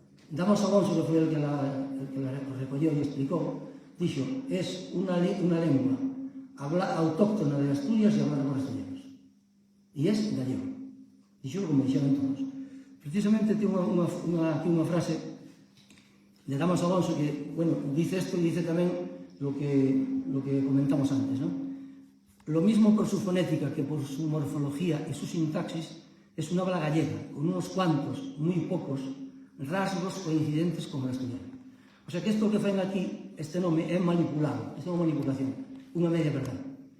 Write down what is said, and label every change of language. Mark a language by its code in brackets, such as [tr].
[gl] Damaso Alonso, que foi el que la recolleu e explicou, dixo, es unha lengua autóctona de Asturias e hablada por asturianos. E es gallego. Dixo como dixeron todos. Precisamente ten aquí unha frase de Damaso Alonso que, bueno, [es] dice esto y [gl] dice tamén lo que comentamos antes, ¿no? [es] Lo mismo por su fonética que por su morfología y su sintaxis es una habla gallega, con unos cuantos, muy pocos, rasgos coincidentes con el asturiano. [gl] O sea que isto que faen aquí, este nome é manipulado, é unha manipulación, unha media verdade.